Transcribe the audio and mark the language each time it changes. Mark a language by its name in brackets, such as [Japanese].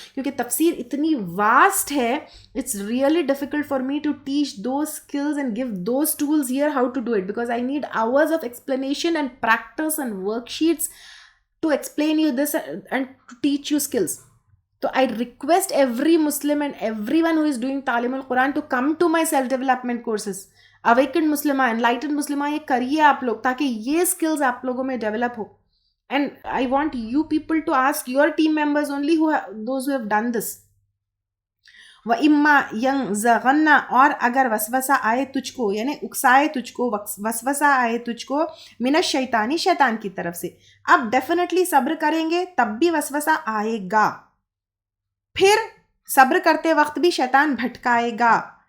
[Urdu] کیونکہ تفسیر اتنی واسٹ ہے، [English] It's really difficult for me to teach those skills and give those tools here how to do it, because I need hours of explanation and practice and work sheets to explain you this and to teach you skills. تو I request every Muslim and every one who is doing تعلیم القرآن to come to my self development courses. [Urdu] Awakened مسلمہ، enlightened مسلمہ، یہ کریے آپ لوگ تاکہ یہ اسکلز آپ لوگوں میں develop ہو. [English] And I want you people to ask your team members only, those who have done this. [Arabic] وَإِمَّا يَنزَغَنَّ، [Urdu] اور اگر وسوسہ آئے تجھ کو، یعنی اکسائے تجھ کو، وسوسہ آئے تجھ کو، [Arabic] من الشیطانی، [Urdu] شیطان کی طرف سے. اب ڈیفینیٹلی صبر کریں گے تب بھی وسوسہ آئے گا، پھر صبر کرتے وقت بھی شیطان بھٹکائے گا.